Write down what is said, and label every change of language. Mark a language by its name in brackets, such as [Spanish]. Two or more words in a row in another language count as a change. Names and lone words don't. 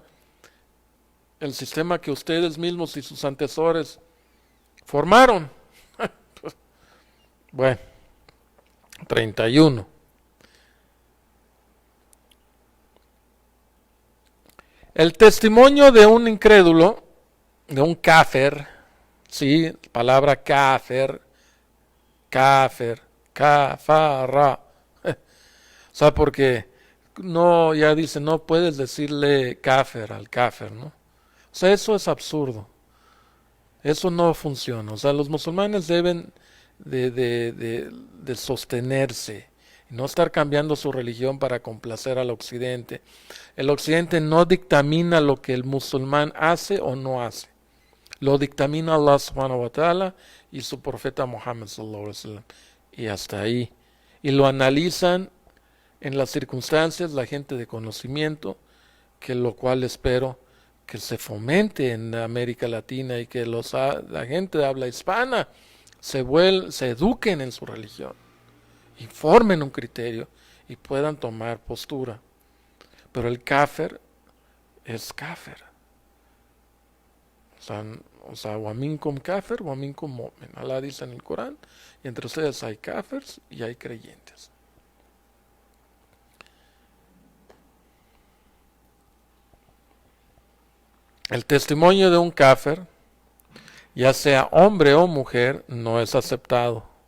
[Spanish] El sistema que ustedes mismos y sus antecesores formaron. Bueno, 31. El testimonio de un incrédulo, de un káfer, sí, palabra [Arabic] كافر، كافر، كفر. [Spanish] O sea, porque no, ya dice, no puedes decirle káfer al káfer, ¿no? O sea, eso es absurdo. Eso no funciona. O sea, los musulmanes deben de sostenerse y no estar cambiando su religión para complacer al occidente. El occidente no dictamina lo que el musulmán hace o no hace. Lo dictamina Allah [Arabic] سبحانه وتعالى [Spanish] y su profeta Muhammad [Arabic] صلى الله عليه وسلم. [Spanish] Y hasta ahí. Y lo analizan en las circunstancias la gente de conocimiento, que lo cual espero que se fomente en América Latina y que la gente de habla hispana se eduquen en su religión y formen un criterio y puedan tomar postura. Pero el káfer es káfer. O sea, [Arabic] ومنكم كافر، ومنكم مؤمن. [Spanish] Allah dice en el Corán, y entre ustedes hay káfers y hay creyentes. El testimonio de un káfer, ya sea hombre o mujer, no es aceptado.